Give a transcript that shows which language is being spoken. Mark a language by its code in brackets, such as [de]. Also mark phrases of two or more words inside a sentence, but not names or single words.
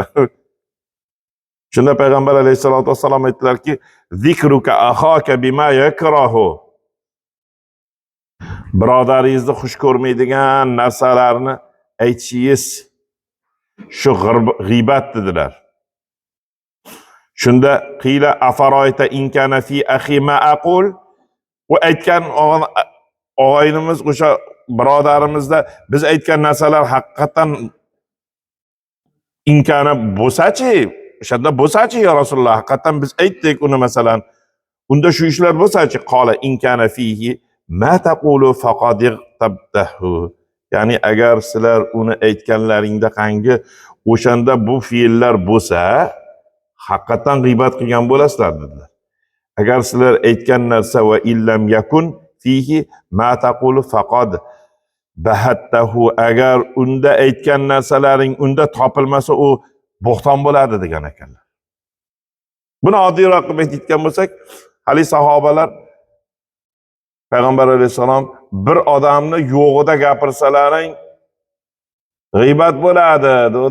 [uz] Shunda payg'ambar [ar] عليه الصلاة والسلام [uz] aytdilarki, [ar] "ذكرك أخاك بما يكره." [uz] Birodaringizni xush ko'rmaydigan narsalarni aytishingiz shu g'iybat dedilar. [ar] Shunda قيل أفرأيت إن كان في أخي ما أقول. [uz] U aytgan og'aynimiz, o'sha birodarimizda biz aytgan narsalar haqiqatan inkana bo'lsa-chi, o'shanda bo'lsa-chi ya Rasululloh, haqiqatan biz aytdik uni masalan. Unda shu ishlar bo'lsa-chi, [ar] قال إن كان فيه ما تقول فقد اغتبته. [uz] Ya'ni agar sizlar uni aytganlaringda qangi o'shanda bu fe'llar bo'lsa, haqiqatan g'iybat qilgan bo'lasizlar dedilar. Agar sizlar aytgan narsa [ar] وإن لم يكن فيه ما تقول فقد بهته, [uz] agar unda aytgan narsalaring unda topilmasa u bo'xton bo'ladi degan ekanlar. Buni oddiyroq qilib aytgan bo'lsak, hali sahobalar Payg'ambar alayhisalom bir odamni yo'g'ida gapirsalaring g'iybat bo'ladi dedi.